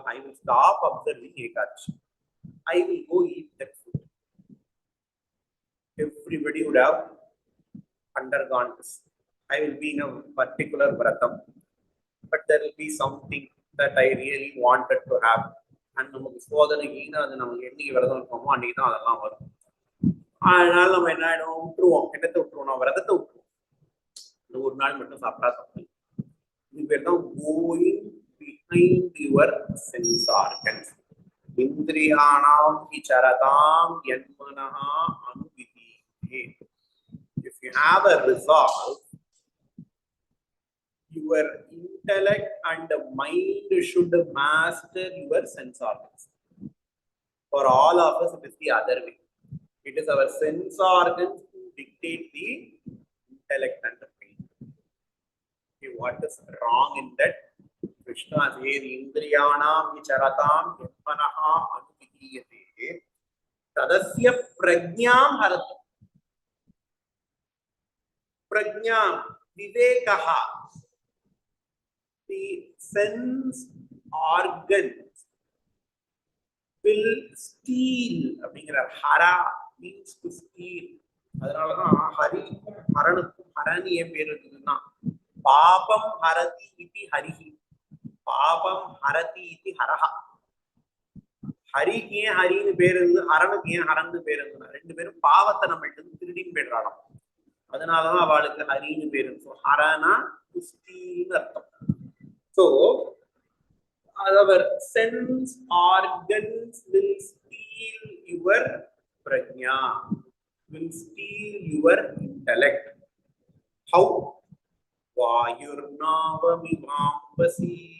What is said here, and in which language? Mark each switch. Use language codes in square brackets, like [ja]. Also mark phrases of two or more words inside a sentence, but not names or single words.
[en] I will stop observing Ekadashi. I will go eat that food. Everybody would have undergone this. I will be in a particular vratam, but there will be something that I really wanted to have. [ta] And நமக்கு சோதனைக்குன்னு அது நமக்கு என்னைக்கு விரதம் இருக்கோமோ அன்னைக்கு தான் அதெல்லாம் வரும். அதனால நம்ம என்ன ஆயிடும், விட்டுருவோம். என்னத்தை விட்டுருவோம்? விரதத்தை விட்டுருவோம். இந்த ஒரு நாள் மட்டும் சாப்பிட்டா தப்பு. இது பேர் தான் [en] கோயிங் behind your sense organs. [sa] इन्द्रियाणां विचरतां यन्मनः अनुविधि. [en] If you have a resolve, your intellect and mind should master your sense organs. For all of us, it is the other way. It is our sense organs who dictate the intellect and the mind. Okay, what is wrong in that? Krishna says, [sa] इन्द्रियाणां विचरतां यन्मनः अनुविधीयते तदस्य प्रज्ञां हरति. प्रज्ञां, विवेकः. [en] The sense organs will steal. Hara means to steal. [sa] हरि, हरणि पापं हरति इति हरिः. पापं हरति इति हरः. [ta] ஹரிக்கு ஹரின்னு பேருண்டு, ஹரனுக்கு ஹரன்னு பேருண்டு. ரெண்டு பேரும் பாவத்த நம்மள்ட்ட திருடின் பெட்ரடம். அதனாலதான் அவாளுக்கு ஹரின்னு பேருண்டு. [en] So harana to steal artham. So our sense organs will steal your prajna, will steal your intellect. How? Vayurnavamivambasi.